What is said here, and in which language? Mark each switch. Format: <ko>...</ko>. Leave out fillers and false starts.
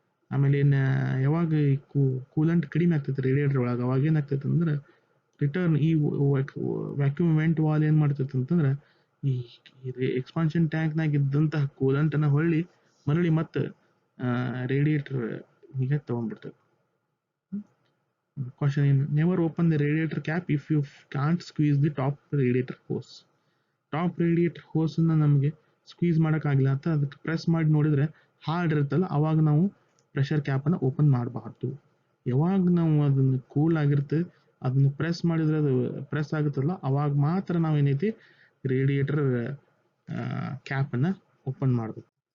<kn>ಆಮೇಲೆ ಏನು ಯಾವಾಗ ಈ ಕೂಲೆಂಟ್ ಕಡಿಮೆ ಆಗ್ತೈತೆ ರೇಡಿಯೇಟರ್ ಒಳಗೆ, ಅವಾಗ ಏನಾಗ್ತೈತೆ ಅಂದ್ರೆ ರಿಟರ್ನ್ ಈ ವ್ಯಾಕ್ಯೂಮ್ ವೆಂಟ್ ವಾಲ್ ಏನು ಮಾಡ್ತೈತೆ ಅಂತಂದ್ರೆ ಈ ಎಕ್ಸ್ಪಾನ್ಷನ್ ಟ್ಯಾಂಕ್ನಾಗ ಇದ್ದಂತಹ ಕೂಲೆಂಟನ್ನು ಮರಳಿ ಮತ್ತೆ ರೇಡಿಯೇಟರ್ ಹೀಗೆ ತೊಗೊಂಡ್ಬಿಡ್ತದೆ.</kn> <en>Caution in never open the radiator cap if you can't squeeze the top radiator hose.</en> <kn>Top radiator ಹೋಸನ್ನು ನಮಗೆ ಸ್ಕ್ವೀಸ್ ಮಾಡೋಕ್ಕಾಗಿಲ್ಲ ಅಂತ ಅದಕ್ಕೆ ಪ್ರೆಸ್ ಮಾಡಿ ನೋಡಿದರೆ ಹಾರ್ಡ್ ಇರುತ್ತಲ್ಲ, ಅವಾಗ ನಾವು ಪ್ರೆಷರ್ ಕ್ಯಾಪನ್ನು ಓಪನ್ ಮಾಡಬಾರ್ದು. ಯಾವಾಗ ನಾವು ಅದನ್ನು ಕೂಲ್ ಆಗಿರುತ್ತೆ ಅದನ್ನು ಪ್ರೆಸ್ ಮಾಡಿದರೆ ಅದು ಪ್ರೆಸ್ ಆಗುತ್ತಲ್ಲ, ಅವಾಗ ಮಾತ್ರ ನಾವು ಏನೈತಿ ರೇಡಿಯೇಟರ್ ಕ್ಯಾಪನ್ನು ಓಪನ್ ಮಾಡಬೇಕು.</kn>